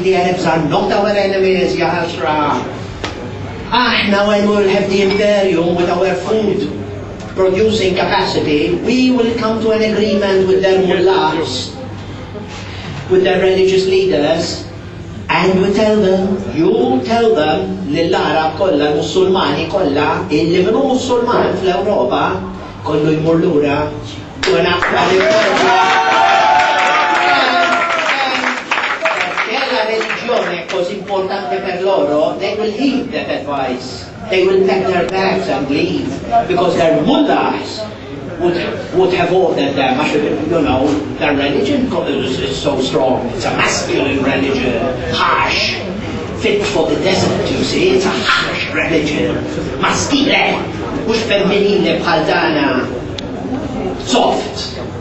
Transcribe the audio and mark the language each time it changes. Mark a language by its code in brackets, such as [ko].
[en] The Arabs are not our enemies, Ya Hasra. Now when we'll have the Imperium with our food producing capacity, we will come to an agreement with their mullahs, with their religious leaders, and we tell them, you tell them, [mt] l-Arab kolla, l-Musulmani kolla, illi minnu Musulman fl-Europa, kollu jmur lura, u naqqa l-Europa. [it] La religione è così importante per loro, [en] they will heed that advice. They will pack their bags and leave, because their mullahs would have ordered them. You know, their religion is so strong. It's a masculine religion, harsh, fit for the desert, you see. It's a harsh religion. [mt] Maschile, mux femminile bħal dana. [en] Soft.